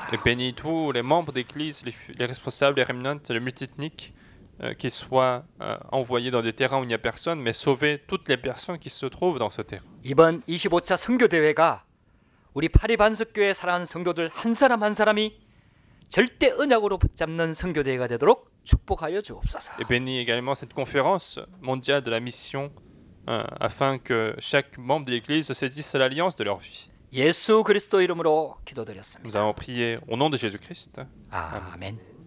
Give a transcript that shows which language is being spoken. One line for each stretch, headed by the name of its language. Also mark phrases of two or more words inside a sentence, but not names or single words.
French: Et bénis tous les membres d'église, les responsables, les remnants, les multiethniques, qu'ils soient envoyés dans des terrains où il n'y a personne, mais sauver toutes les personnes qui se trouvent dans ce terrain.
Korean: 이번 25차 선교 대회가 우리 파리 반석교회 사랑하는 성도들 한 사람 한 사람이 절대 언약으로 붙잡는 선교 대회가 되도록 축복하여 주옵소서.
French: Et bénis également cette conférence mondiale de la mission afin que chaque membre de l'église saisisse l'alliance de leur vie.
Korean: 예수 그리스도 이름으로 기도드렸습니다.
French: Nous avons prié au nom de Jésus-Christ.
Korean: 아멘.